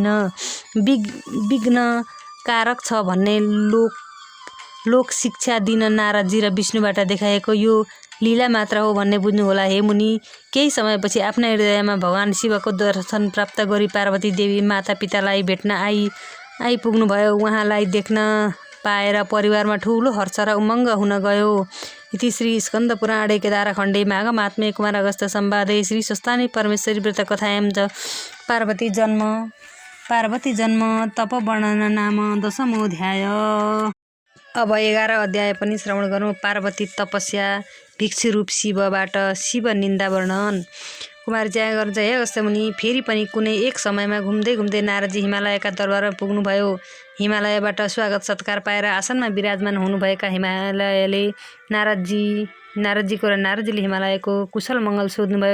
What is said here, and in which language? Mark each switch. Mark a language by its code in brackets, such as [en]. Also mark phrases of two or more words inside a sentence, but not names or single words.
[ne] विघ्न कारक छ भन्ने लोक शिक्षा दिन नारदजी र विष्णुबाट देखाएको यो लीला मात्र हो भन्ने बुझ्नुहोला। हे मुनि, केही समयपछि आफ्ना हृदयमा भगवान शिवको दर्शन प्राप्त गरी पार्वती देवी माता पितालाई भेट्न आइपुग्नुभयो। उहाँलाई देख्न पाएर परिवारमा ठुलो हर्ष र उमङ्ग हुन गयो। [sa] इति श्री स्कन्द पुराणे केदारखण्डे माघमात्म्ये कुमार अगस्त्य संवादे श्री स्वस्तानी परमेश्वरी व्रत कथायां च पार्वती जन्म तपवर्णन नाम 10मोऽध्याय। [ne] अब 11 अध्याय पनि श्रवण गरौँ। पार्वती तपस्या, भिक्षुरूप शिवबाट शिव निन्दा वर्णन। कुमारजी आज्ञा गर्नुहुन्छ, हे अगस्त्यमुनि, फेरि पनि कुनै एक समयमा घुम्दै नारदजी हिमालयका दरबारमा पुग्नुभयो। हिमालयबाट स्वागत सत्कार पाएर आसनमा विराजमान हुनुभएका हिमालयले नारदजीले हिमालयको कुशल मङ्गल सोध्नुभयो।